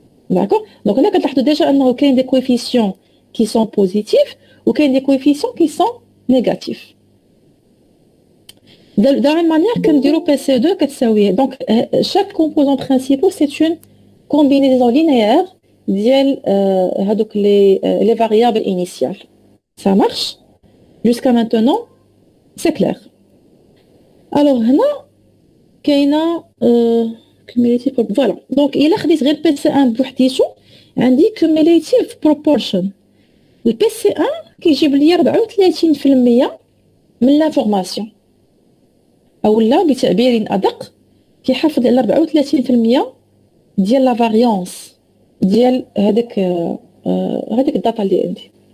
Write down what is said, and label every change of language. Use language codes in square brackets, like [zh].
[ar] داكور؟ دونك هنا كتلاحظوا ديجا انه كاين دي كويفيسيون كي سون بوزيتيف وكاين دي كويفيسيون كي سون نيجاتيف. [fr] de la même manière [ar] كنديروا بي سي 2 كتساوي دونك [fr] chaque composant principal c'est une combinaison linéaire [ar] ديال هذوك [fr] les variables initiales. Ça marche jusqu'à maintenant, c'est clair. Alors [ar] هنا كاينه [fr] cumulative voilà. [ar] Donc الا خديت غير بي سي 1 بوحديتو عندي cumulative proportion. البي سي 1 كيجيب لي 34% من لافورماسيون، اولا بتعبير ادق كيحافظ على 34% ديال لا فاريونس ديال هذاك الداتا اللي عندي.